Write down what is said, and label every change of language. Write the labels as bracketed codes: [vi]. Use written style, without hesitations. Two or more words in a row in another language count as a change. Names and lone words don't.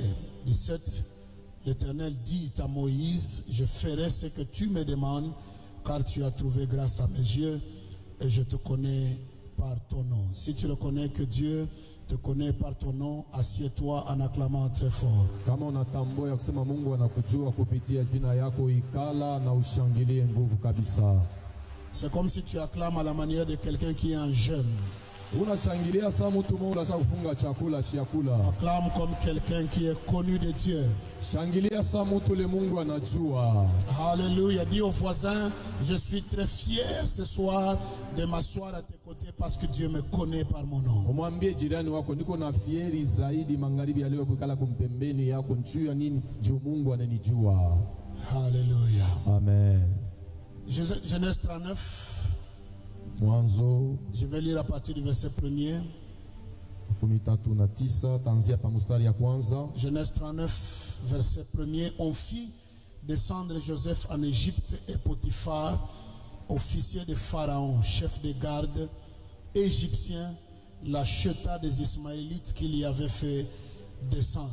[fr] 17. L'Éternel dit à Moïse, je ferai ce que tu me demandes, car tu as trouvé grâce à mes yeux et je te connais par ton nom. Si tu reconnais que Dieu te connaît par ton nom, assieds-toi en acclamant très fort. [sw] Kama unatambua ya kusema Mungu anakujua kupitia jina yako, ikala na ushangilie nguvu kabisa. [fr] C'est comme si tu acclames à la manière de quelqu'un qui est un jeûne. [sw] Unashangilia saa mtu mmoja kufunga chakula shiakula. [fr] Acclame comme quelqu'un qui est connu de Dieu. [sw] Shangilia saa mtu le Mungu anajua. [fr] Alléluia. Dis au voisin, je suis très fier ce soir de m'asseoir à tes côtés parce que Dieu me connaît par mon nom. [sw] Umwambie jirani wako, niko na fieri zaidi magharibi ya leo kukala kumpembeni yako njuu ya nini? Juu Mungu ananijua. [fr] Alléluia. Amen. Genèse 39. [sw] Mwanzo [fr] Je vais lire à partir du verset 1er. [sw] 13:9 tanzia pa mstari ya kwanza. [fr] Genèse 39, verset 1er. On fit descendre Joseph en Égypte et Potiphar, officier de Pharaon, chef de garde égyptien, l'acheta des Ismaélites qu'il y avait fait descendre.